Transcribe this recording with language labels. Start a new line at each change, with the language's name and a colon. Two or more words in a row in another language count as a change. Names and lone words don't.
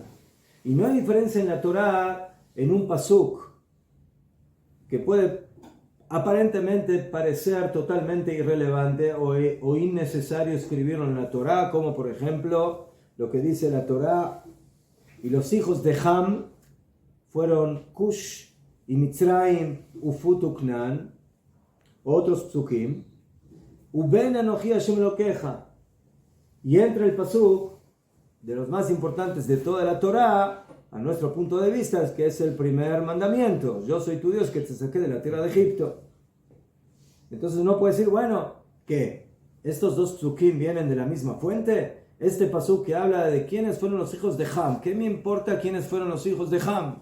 Spanish: Y no hay diferencia en la Torah en un pasuk que puede aparentemente parecer totalmente irrelevante o innecesario escribirlo en la Torah, como por ejemplo lo que dice la Torah: y los hijos de Ham fueron Cush y Mitzrayim
Hebrew: ופוט וכנען,
Spanish: otros psukim,
Hebrew: ובן אנכי השם אלהיך,
Spanish: y entre el pasuk de los más importantes de toda la Torah, a nuestro punto de vista, es que es el primer mandamiento: yo soy tu Dios que te saqué de la tierra de Egipto. Entonces uno puede decir, bueno, ¿qué? ¿Estos dos psukim vienen de la misma fuente? Este pasuk que habla de quiénes fueron los hijos de Ham, ¿qué me importa quiénes fueron los hijos de Ham?